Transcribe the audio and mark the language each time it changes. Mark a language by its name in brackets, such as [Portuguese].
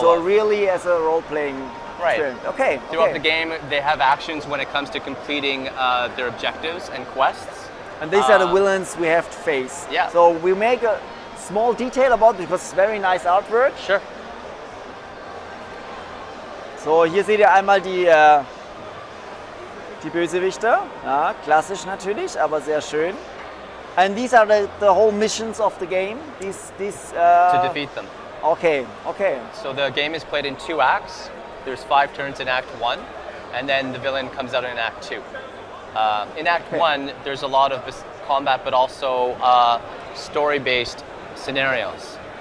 [English] So of. really as a role-playing experience. Okay. Throughout the game, they have actions when it comes to completing their objectives and quests. And these are the villains we have to face. Yeah. So we make a small detail about it because it's very nice artwork. Sure. [German] So, hier seht ihr einmal die Bösewichter. Ja, klassisch natürlich, aber sehr schön. [English] And these are the whole missions of the game. To defeat them. Okay. So the game is played in 2 acts. There's 5 turns in Act 1, and then the villain comes out in Act 2. In Act 1, there's a lot of combat, but also story-based scenarios.